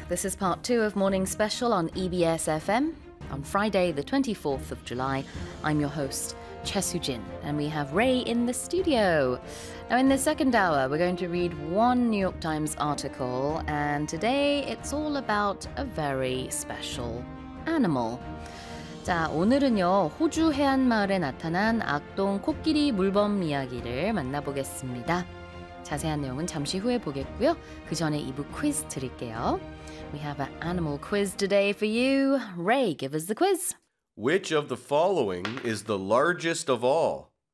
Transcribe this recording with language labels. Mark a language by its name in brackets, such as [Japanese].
[English] This is part two of Morning Special on EBS FM. On Friday, the 24th of July, I'm your host, Chesu Jin, and we have Ray in the studio. Now, in the second hour, we're going to read one New York Times article, and today it's all about a very special animal. [Korean] 자, 오늘은요, 호주 해안마을에 나타난 악동 코끼리 물범 이야기를 만나보겠습니다. 자세한 내용은 잠시 후에 보겠고요. 그 전에 2부 퀴즈 드릴게요. [English] We have an animal quiz today for you. Ray, give us the quiz. Which of the following is the largest of all?